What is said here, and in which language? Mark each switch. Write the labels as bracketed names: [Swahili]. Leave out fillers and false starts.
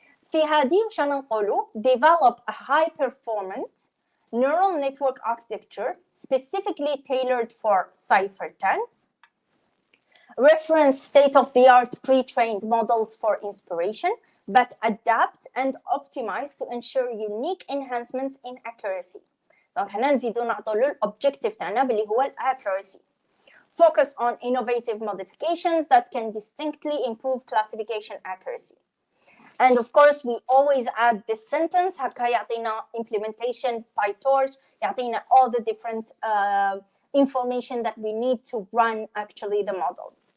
[Arabic] في هذه وش نقولوا [English] develop a high performance neural network architecture specifically tailored for Cypher 10. reference state-of-the-art pre-trained models for inspiration, but adapt and optimize to ensure unique enhancements in accuracy. [Arabic] دونك هنا نزيدو نعطوا له الobjective تاعنا باللي هو accuracy. [English] Focus on innovative modifications that can distinctly improve classification accuracy. And of course, we always add this sentence, [Arabic] هكا يعطينا [English] implementation PyTorch, [Arabic] يعطينا [English] all the different information that we need to run actually the model.